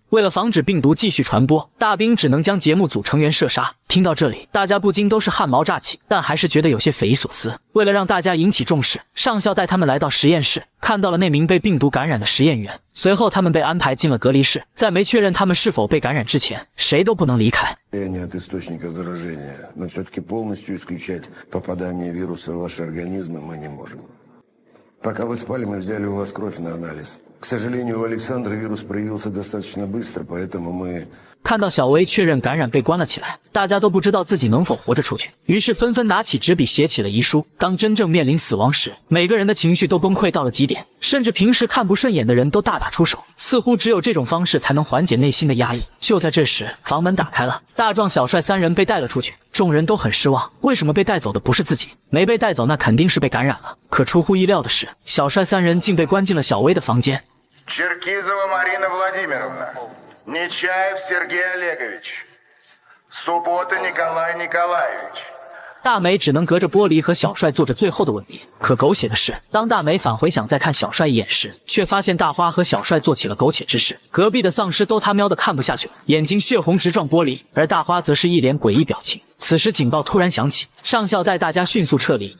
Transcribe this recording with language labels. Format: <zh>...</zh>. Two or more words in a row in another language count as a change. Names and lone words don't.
<zh>为了防止病毒继续传播，大兵只能将节目组成员射杀。听到这里，大家不禁都是汗毛炸起，但还是觉得有些匪夷所思。为了让大家引起重视，上校带他们来到实验室，看到了那名被病毒感染的实验员。随后他们被安排进了隔离室，在没确认他们是否被感染之前，谁都不能离开。</zh> <ru>От источника заражения, но все-таки полностью исключать попадание вируса в ваши организмы мы не можем. Пока вы спали, мы взяли у вас кровь на анализ. К сожалению, у Александра вирус проявился достаточно быстро, поэтому мы...</ru> <zh>看到小薇确认感染被关了起来，大家都不知道自己能否活着出去，于是纷纷拿起纸笔写起了遗书。当真正面临死亡时，每个人的情绪都崩溃到了极点，甚至平时看不顺眼的人都大打出手，似乎只有这种方式才能缓解内心的压抑。就在这时，房门打开了，大壮、小帅3人被带了出去。众人都很失望，为什么被带走的不是自己？没被带走那肯定是被感染了。可出乎意料的是，小帅3人竟被关进了小薇的房间。 Черкизова Марина Владимировна, Нечаев Сергей Олегович, Суббота Николай Николаевич。大美只能隔着玻璃和小帅做着最后的吻别。可狗血的是，当大美返回想再看小帅一眼时，却发现大花和小帅做起了苟且之事。隔壁的丧尸都他喵的看不下去了，眼睛血红直撞玻璃，而大花则是一脸诡异表情。此时警报突然响起，上校带大家迅速撤离。</zh>